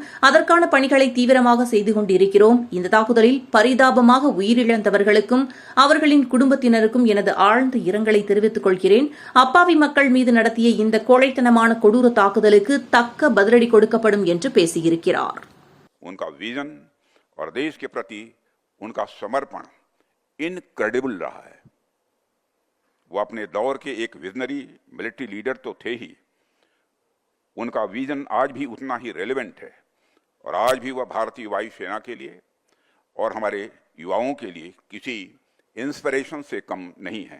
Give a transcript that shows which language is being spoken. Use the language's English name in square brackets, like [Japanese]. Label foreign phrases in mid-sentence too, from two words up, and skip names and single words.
[Tamil] அதற்கான பணிகளை தீவிரமாக செய்து கொண்டிருக்கிறோம். இந்த தாக்குதலில் பரிதாபமாக உயிரிழந்தவர்களுக்கும் அவர்களின் குடும்பத்தினருக்கும் எனது ஆழ்ந்த இரங்கலை தெரிவித்துக் கொள்கிறேன். அப்பாவி மக்கள் மீது நடத்திய இந்த கோழைத்தனமான கொடூர தாக்குதலுக்கு தக்க பதிலடி கொடுக்கப்படும் என்று பேசியிருக்கிறார். [Hindi] और देश के प्रति उनका समर्पण इनक्रेडिबल रहा है। वो अपने दौर के एक [English] visionary military leader [Hindi] तो थे ही, उनका विजन आज भी उतना ही रेलेवेंट है और आज भी वह भारतीय वायुसेना के लिए और हमारे युवाओं के लिए किसी इंस्पिरेशन से कम नहीं है।